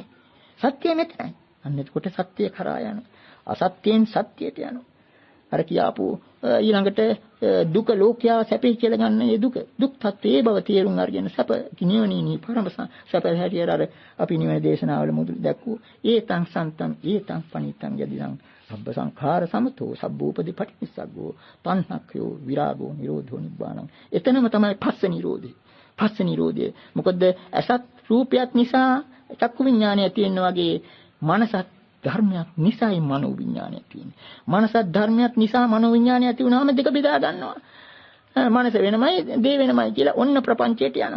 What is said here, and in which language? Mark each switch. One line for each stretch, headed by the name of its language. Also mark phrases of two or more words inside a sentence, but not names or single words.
Sinhala: සත්‍යය මෙතනයි. අන්න එතකොට සත්‍යය කරා යනවා. අසත්‍යයෙන් සත්‍යයට යනවා. අර කියාපු ඊළඟට දුක ලෝකයා සැපේ කියලා ගන්න ඒ දුක් තත්ත්වයේ බව තේරුම් අරගෙන සැප නිවනීනී පරම සැප හැටියට අර අපි නිවන දේශනාවල මුදුල් දැක්වූ
Pali: ඒතං සන්තං ඒතං පනිතං යදිදං සබ්බ සංඛාර සමතෝ සබ්බෝපදී පටිනිස්සග්ගෝ තණ්හක්ඛයෝ විරාගෝ නිරෝධෝ නිබ්බාණං.
Sinhala: එතනම තමයි පස්ස නිරෝධය. පස්ස නිරෝධය. මොකද අසත් රූපයක් නිසා චක්කු විඥානය තියෙන වගේ මනසත් ධර්මයක් නිසායි මනෝ විඥානය තියෙන්නේ. මනසත් ධර්මයක් නිසා මනෝ විඥානය ඇති වුණාම දෙක බෙදා ගන්නවා. මනස වෙනමයි, දේ වෙනමයි කියලා ඔන්න ප්‍රපංචයට යනවා.